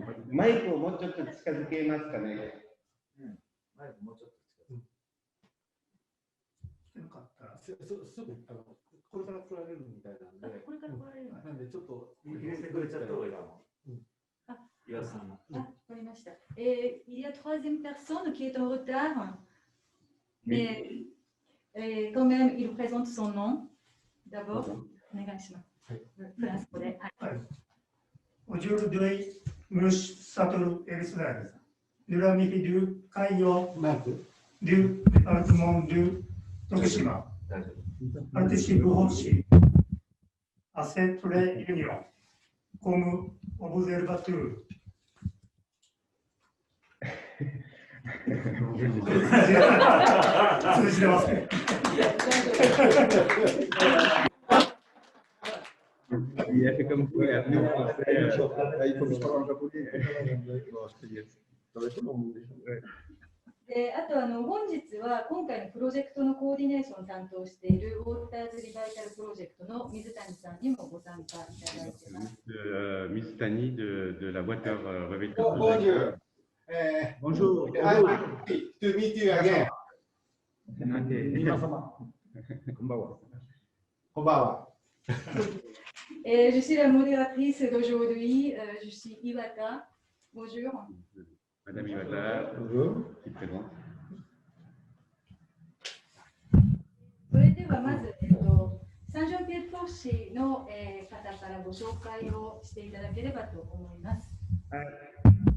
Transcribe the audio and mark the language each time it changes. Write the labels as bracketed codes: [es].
[ja] マイクをもうちょっと近づけますかね。マイクもうちょっと近づけ。してなかったらすぐこれから来られるみたいなんで。これから来られる。なんでちょっと入れてくれちゃった方がいいかも。岩さん。わかりました。 [fr] Il y a troisième personne qui est en retard, mais quand même, il présente son nom. D'abord, [ja] お願いします。フランス語で。 [fr] Aujourd'hui, Monsieur Satoru Elsner, de la mairie du Kaio du département de Tokushima, participe aussi à cette réunion comme observateur. [ja] 通じてますね。 [fr] Il a fait comme toi, il a appris en français. Il faut que je parle en japonais. [ja] あと本日は今回のプロジェクトのコーディネーションを担当しているウォーターズリバイタルプロジェクトの水谷さんにもご参加いただいています。 [fr] Miss Tani de la Water Revital Project. Bonjour. [en] Happy to meet you again. [ja] 皆様。こんばんは。こんばんは。 [fr] Je suis la modératrice d'aujourd'hui. Je suis Iwata. Bonjour. Madame Iwata, qui présente. [ja] それではまず、サンジョンピエット市の、方からご紹介をしていただければと思います。